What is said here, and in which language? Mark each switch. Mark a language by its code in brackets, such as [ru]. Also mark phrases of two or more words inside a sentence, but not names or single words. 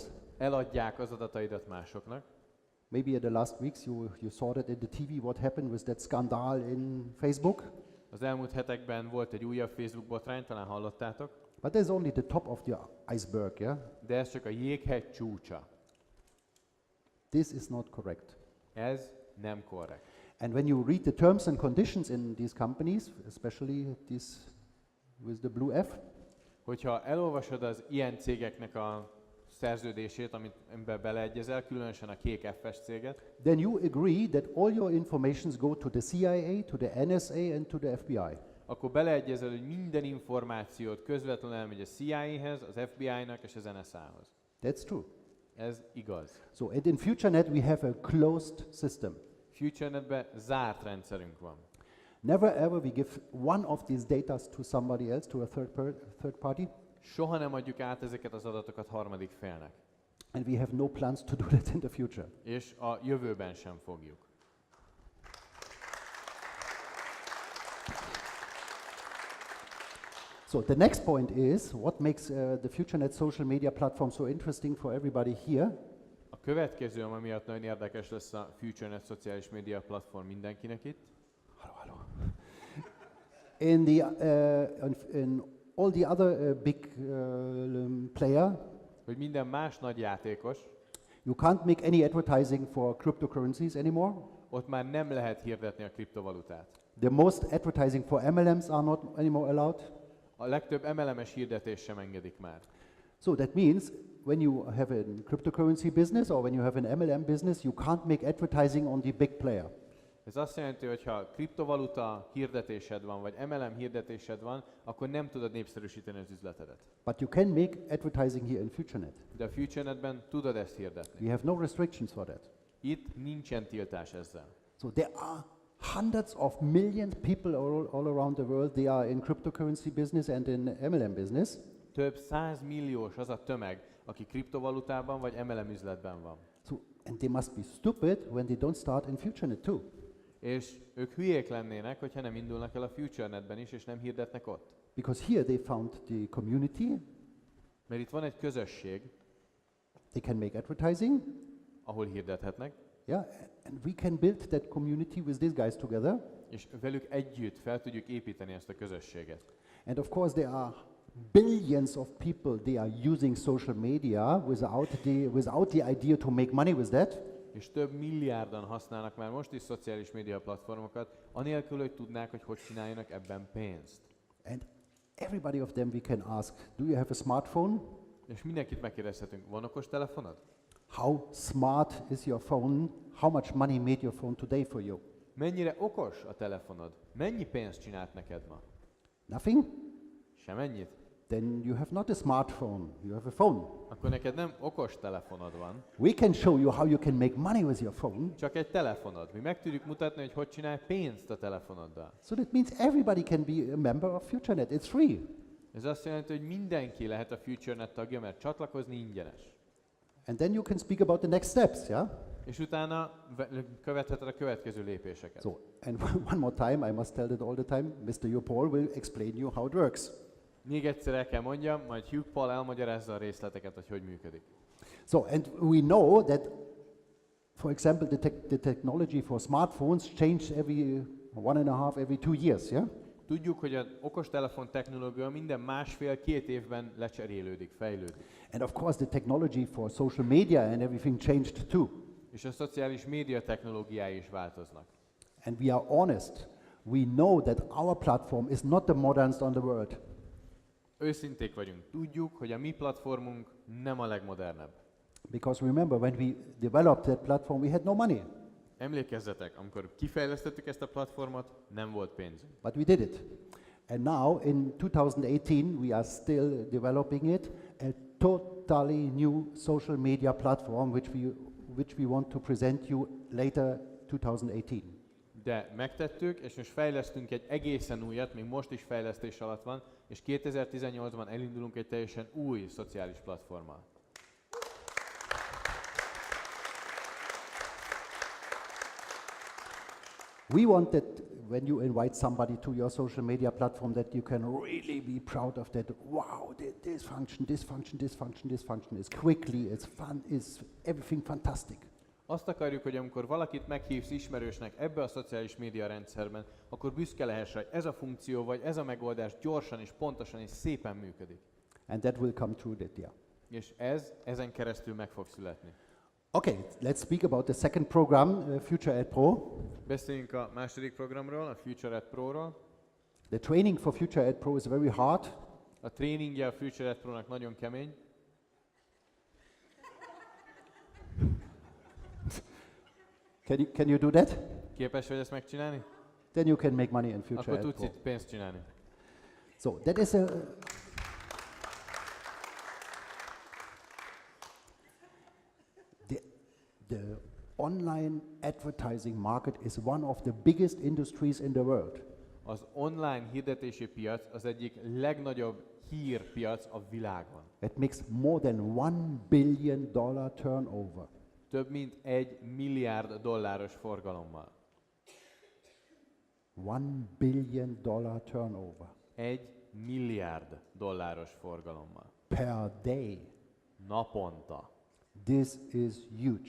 [hu] Eladják az adataidat másoknak. [en] Maybe in the last weeks you saw that in the TV what happened with that scandal in Facebook. [hu] Az elmúlt hetekben volt egy újabb Facebook botrány, talán hallottátok. [en] But there's only the top of the iceberg, yeah? [hu] De ez csak a jéghegy csúcsa. [en] This is not correct. [hu] Ez nem korrekt. [en] And when you read the terms and conditions in these companies, especially this with the blue F, [hu] Hogyha elolvasod az ilyen cégeknek a szerződését, amiben beleegyezel, különösen a kék F-es céget, [en] then you agree that all your informations go to the CIA, to the NSA and to the FBI. [hu] akkor beleegyezel, hogy minden információt közvetlenül elmegy a CIA-hez, az FBI-nak és az NSA-hoz. [en] That's true. [hu] Ez igaz. [en] So and in FutureNet we have a closed system. [hu] FutureNetben zárt rendszerünk van. [en] Never ever we give one of these data to somebody else, to a third party. [hu] Soha nem adjuk át ezeket az adatokat harmadik félnek. [en] And we have no plans to do that in the future. [hu] És a jövőben sem fogjuk. [en] So the next point is what makes the FutureNet social media platform so interesting for everybody here. [hu] A következő, ami miatt nagyon érdekes lesz a FutureNet szociális média platform mindenkinek itt. [en] Hello. In all the other big player, [hu] Hogy minden más nagy játékos, [en] you can't make any advertising for cryptocurrencies anymore. [hu] ott már nem lehet hirdetni a kriptovalutát. [en] The most advertising for MLMs are not anymore allowed. [hu] A legtöbb MLM-es hirdetés sem engedik már. [en] So that means when you have a cryptocurrency business or when you have an MLM business, you can't make advertising on the big player. [hu] Ez azt jelenti, hogy ha kriptovaluta hirdetésed van, vagy MLM hirdetésed van, akkor nem tudod népszerűsíteni az üzletedet. [en] But you can make advertising here in FutureNet. [hu] De a FutureNetben tudod ezt hirdetni. [en] We have no restrictions for that. [hu] Itt nincsen tiltás ezzel. [en] So there are hundreds of millions people all around the world. They are in cryptocurrency business and in MLM business. [hu] Több 100 milliós az a tömeg, aki kriptovalutában vagy MLM üzletben van. [en] So, and they must be stupid when they don't start in FutureNet too. [hu] És ők hülyék lennének, hogyha nem indulnak el a FutureNetben is, és nem hirdetnek ott. [en] Because here they found the community. [hu] Mert itt van egy közösség, [en] They can make advertising. [hu] ahol hirdethetnek, [en] Yeah, and we can build that community with these guys together. [hu] és velük együtt fel tudjuk építeni ezt a közösséget. [en] And of course there are billions of people, they are using social media without the idea to make money with that. [hu] És több milliárdan használnak már most is szociális média platformokat, anélkül, hogy tudnák, hogy hogy csináljanak ebben pénzt. [en] And everybody of them we can ask, do you have a smartphone? [hu] És mindenkit megkérdezhetünk, van okos telefonod? [en] How smart is your phone? How much money made your phone today for you? [hu] Mennyire okos a telefonod? Mennyi pénzt csinált neked ma? [en] Nothing? [hu] Semennyit? [en] Then you have not a smartphone, you have a phone. [hu] Akkor neked nem okos telefonod van, [en] We can show you how you can make money with your phone. [hu] csak egy telefonod. Mi meg tudjuk mutatni, hogy hogy csinálj pénzt a telefonoddal. [en] So that means everybody can be a member of FutureNet. It's free. [hu] Ez azt jelenti, hogy mindenki lehet a FutureNet tagja, mert csatlakozni ingyenes. [en] And then you can speak about the next steps, yeah? [hu] És utána követheted a következő lépéseket. [en] So, and one more time, I must tell it all the time, Mr. Yopol will explain you how it works. [hu] Még egyszer el kell mondjam, majd Hugh Paul elmagyarázza a részleteket, hogy hogy működik. [en] So, and we know that, for example, the technology for smartphones change every 1.5, every 2 years, yeah? [hu] Tudjuk, hogy az okostelefon technológia minden másfél-két évben lecserélődik, fejlődik. [en] And of course, the technology for social media and everything changed too. [hu] És a szociális média technológiái is változnak. [en] And we are honest. We know that our platform is not the modernest on the world. [hu] Őszinték vagyunk. Tudjuk, hogy a mi platformunk nem a legmodernebb. [en] Because remember, when we developed that platform, we had no money. [hu] Emlékezzetek, amikor kifejlesztettük ezt a platformot, nem volt pénzünk. [en] But we did it. And now, in 2018, we are still developing it, a totally new social media platform which we want to present you later 2018. [hu] De megtettük, és most fejlesztünk egy egészen újat, még most is fejlesztés alatt van, és 2018-ban elindulunk egy teljesen új szociális platformmal. [en] We want that when you invite somebody to your social media platform that you can really be proud of that. Wow, this function, this function, this function, this function is quickly, it's fun, is everything fantastic. [hu] Azt akarjuk, hogy amikor valakit meghívsz ismerősnek ebbe a szociális média rendszerben, akkor büszke lehess, hogy ez a funkció vagy ez a megoldás gyorsan és pontosan és szépen működik. [en] And that will come through that, yeah. [hu] És ezen keresztül meg fog születni. [en] Okay, let's speak about the second program, FutureEd Pro. [hu] Beszéljünk a második programról, a FutureNet Pro-ról. [en] The training for FutureEd Pro is very hard. [hu] A tréningje a FutureNet Pro-nak nagyon kemény. [en] Can you do that? [hu] Képes vagy ezt megcsinálni? [en] Then you can make money in [hu] Akkor [en] FutureEd [hu] tudsz [en] Pro. [hu] itt pénzt csinálni. [en] So that is the online advertising market is one of the biggest industries in the world. [hu] Az online hirdetési piac az egyik legnagyobb hírpiac a világon. [en] It makes more than $1 billion turnover. [hu] Több mint $1 milliárd forgalommal. [en] $1 billion turnover. [hu] $1 milliárd forgalommal. [en] Per day. [hu] Naponta. [en] This is huge.